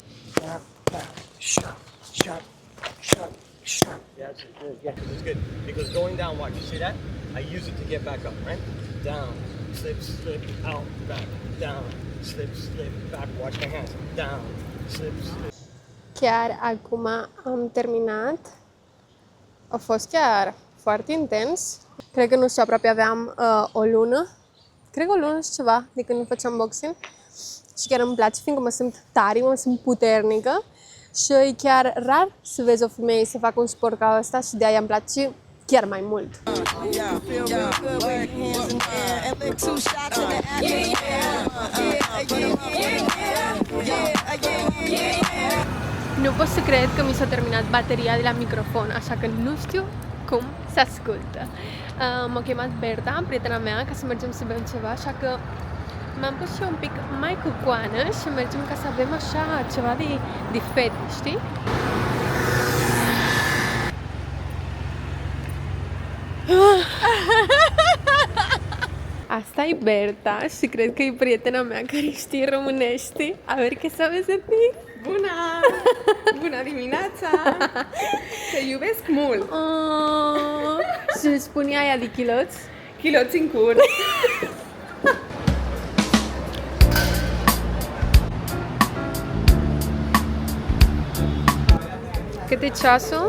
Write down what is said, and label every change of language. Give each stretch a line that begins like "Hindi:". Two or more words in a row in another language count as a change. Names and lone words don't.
English: Shut. Yeah, that's good. Yeah, it's good. It goes going down. Watch. You see that? I use it to get back up, right? Down, slip, slip, out, back, down, slip, slip, back. Watch my hands. Down, slip, slip.
Romanian: Chiar acum am terminat. A fost chiar foarte intens. Cred că, nu știu, aproape aveam o lună. Cred că o lună și ceva de când făceam boxing. Și chiar îmi place, fiindcă mă simt tare, mă simt puternică. Și e chiar rar să vezi o femeie să facă un sport ca ăsta și de-aia îmi place chiar mai mult.
English: Yeah, feel real good, wave your hands in the air and lick 2 shots in the atmosphere.
Romanian: Nu pot să cred că mi s-a terminat bateria de la microfon, așa că nu știu cum se ascultă. M-a chemat Berta, prietena mea, ca să mergem să bem ceva, așa că m-am pus și eu un pic mai cu coană și mergem ca să avem așa ceva de fete, știi? Asta e Berta și cred că e prietena mea care știe românește.
Spanish: A ver que sabes de ti?
Romanian: Bună! Bună dimineața! Te iubesc mult! Oh, și îmi spunea aia de chiloți? Chiloți în cur! Cât e ceasul?